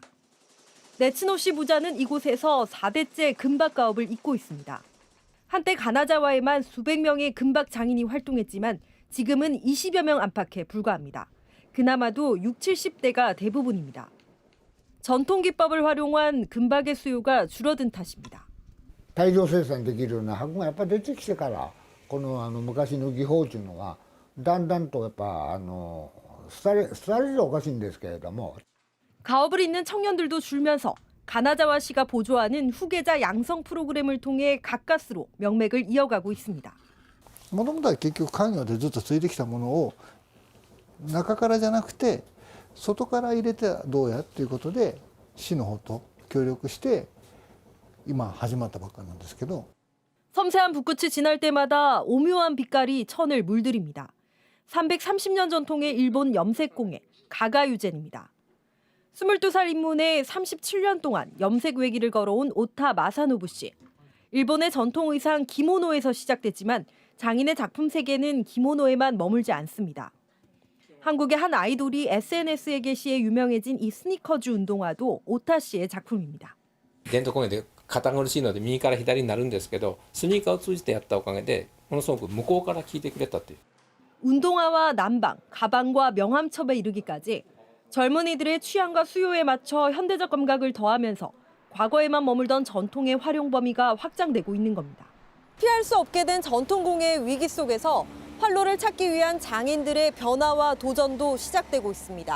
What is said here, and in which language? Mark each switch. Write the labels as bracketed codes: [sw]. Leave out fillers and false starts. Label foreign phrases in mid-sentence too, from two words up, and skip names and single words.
[ko] 네츠노시 부자는 이곳에서 4대째 금박 가업을 잇고 있습니다. 한때 가나자와에만 수백 명의 금박 장인이 활동했지만 지금은 20여 명 안팎에 불과합니다. 그나마도 60, 70대가 대부분입니다. 전통 기법을 활용한 금박의 수요가 줄어든 탓입니다. [ja] 大量生産できるような箱がやっぱ出てきてからこの昔の技法というのはだんだんとやっぱ廃れるおかしいんですけれども [ko] 가업을 잇는 청년들도 줄면서 가나자와시가 보조하는 후계자 양성 프로그램을 통해 가까스로 명맥을 이어가고 있습니다. [ja] もともとは結局家業でずっと継いできたものを中からじゃなくて外から入れてどうやっていうことで市の方と協力して今始まったばっかりなんですけど [ko] 섬세한 붓끝이 지날 때마다 오묘한 빛깔이 천을 물들입니다. 330년 전통의 일본 염색공예 가가유젠입니다. 22살 입문에 37년 동안 염색 외길을 걸어온 오타 마사노부 씨. 일본의 전통 의상 기모노에서 시작됐지만 장인의 작품 세계는 기모노에만 머물지 않습니다. 한국의 한 아이돌이 SNS에 게시해 유명해진 이 스니커즈 운동화도 오타 씨의 작품입니다. [ja] 伝統工芸で堅苦しいので右から左になるんですけど、スニーカーを通じてやったおかげでものすごく向こうから聞いてくれたという。 [ko] 운동화와 난방, 가방과 명함첩에 이르기까지 젊은이들의 취향과 수요에 맞춰 현대적 감각을 더하면서 과거에만 머물던 전통의 활용 범위가 확장되고 있는 겁니다. 피할 수 없게 된 전통공예의 위기 속에서 활로를 찾기 위한 장인들의 변화와 도전도 시작되고 있습니다.